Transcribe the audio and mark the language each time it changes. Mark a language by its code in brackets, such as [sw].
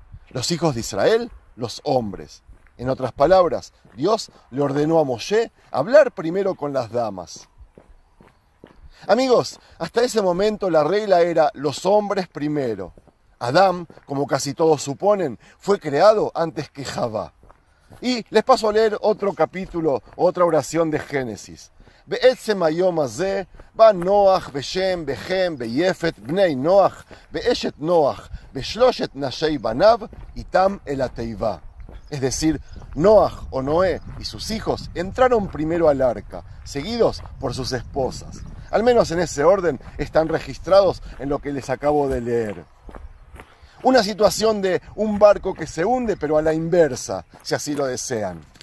[es] Los hijos de Israel, los hombres. En otras palabras, Dios le ordenó a Moshe hablar primero con las damas. Amigos, hasta ese momento la regla era los hombres primero. Adán, como casi todos suponen, fue creado antes que Javá. Y les paso a leer otro capítulo, otra oración de Génesis. [he] בעצם היום הזה בא נוח ושם וחם ויפת בני נוח ואשת נוח ושלושת נשי בניו איתם אל התיבה. [es] Es decir, Noaj o Noé y sus hijos entraron primero al arca, seguidos por sus esposas. Al menos en ese orden están registrados en lo que les acabo de leer. Una situación de un barco que se hunde, pero a la inversa, si así lo desean.